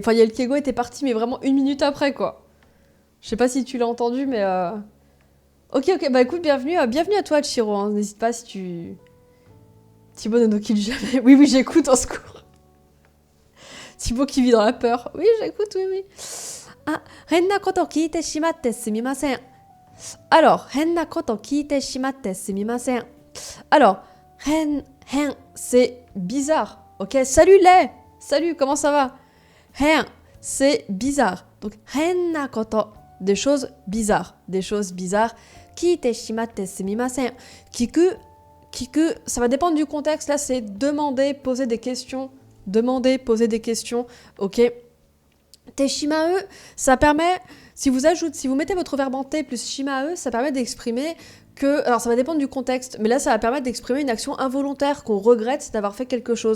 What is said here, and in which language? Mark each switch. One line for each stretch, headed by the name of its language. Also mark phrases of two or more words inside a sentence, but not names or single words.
French: Enfin, il y a le Keigo et t'es parti, mais vraiment 1 minute après, quoi. Je sais pas si tu l'as entendu, mais... Ok, bah écoute, bienvenue à toi, Chiro. Hein. N'hésite pas si tu... Thibaut ne nous quitte jamais. Oui, j'écoute, en secours. Thibaut qui vit dans la peur. Oui, j'écoute, oui.
Japanese: 変なこと聞いてしまってすみません. Alors, 変なこと聞いてしまってすみません.
French: Alors, ren, c'est bizarre. Ok, salut Lay. Salut, comment ça va?
Japanese: Ren, c'est
French: bizarre. Donc,
Japanese: 変なこと,
French: des choses bizarres.
Japanese: 聞いてしまってすみません.
French: Kiku, ça va dépendre du contexte. Là, c'est demander, poser des questions. Ok.
Japanese: てしまえ,
French: ça permet, si vous mettez votre verbe en te plus shimae, ça permet d'exprimer que, alors ça va dépendre du contexte, mais là ça va permettre d'exprimer une action involontaire qu'on regrette d'avoir fait quelque chose.